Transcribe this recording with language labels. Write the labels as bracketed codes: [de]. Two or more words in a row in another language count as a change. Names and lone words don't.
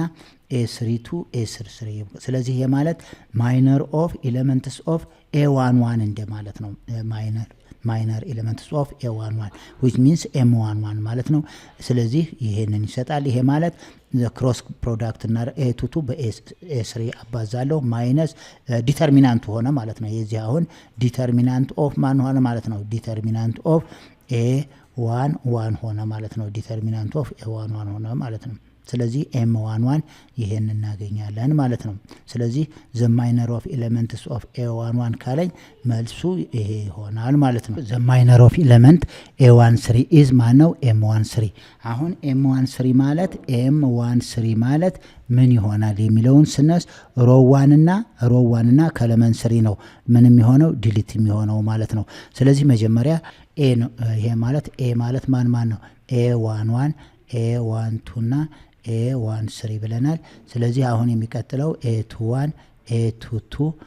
[am] a32 a33 ስለዚህ ይሄ ማለት [en] minor of elements of a11 [am] እንደ ማለት ነው። [en] minor elements of a11 which means m11 [am] ማለት ነው። ስለዚህ ይሄንን ይሰጣል። ይሄ ማለት [en] the cross product [am] እና a22 በa3 አባዛለሁ [en] minus determinant [am] ሆነ ማለት ነው። የዚህ አሁን [en] determinant of [am] ማን ሆነ ማለት ነው [en] determinant of [am] a11 ሆነ ማለት ነው። [en] determinant of a11 [am] ሆነ ማለት ነው። ስለዚህ m11 ይሄን እናገኛለን ማለት ነው። ስለዚህ [en] the minor of elements of a11 [am] ካለኝ መልሱ ይሄ ይሆናል ማለት ነው። [en] the minor of element a13 is [am] ማነው m13 አሁን m13 ማለት ምን ይሆናል የሚለውን ስነስ ሮ 1 እና ከለመን 3 ነው ምን የሚሆነው ዲሊት የሚሆነው ማለት ነው። ስለዚህ መጀመሪያ a ነው ይሄ ማለት a ማለት ማን ነው a11 a12 እና a13 ብለናል። ስለዚህ አሁን የሚቀጥለው a21 a22